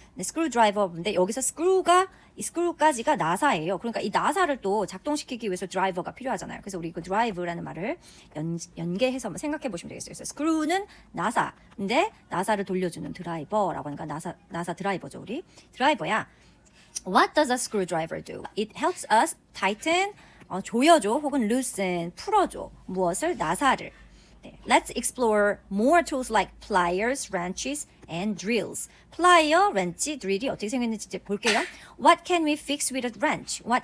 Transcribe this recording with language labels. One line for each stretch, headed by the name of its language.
Korean: 네, screwdriver인데 여기서 이 screw까지가 나사예요. 그러니까 이 나사를 또 작동시키기 위해서 driver가 필요하잖아요. 그래서 우리 그 drive라는 말을 연계해서 한번 생각해 보시면 되겠어요. 그래서 screw는 나사. 근데 나사를 돌려주는 드라이버라고 하니까 나사 드라이버죠, 우리. 드라이버야.
English: What does a screwdriver do? It helps us tighten,
Korean: 조여줘
English: 혹은 loosen,
Korean: 풀어줘. 무엇을? 나사를. 네.
English: Let's explore more tools like pliers, wrenches, and drills.
Korean: 플라이어, 렌치, 드릴이 어떻게 생겼는지 이제 볼게요.
English: What can we fix with a wrench?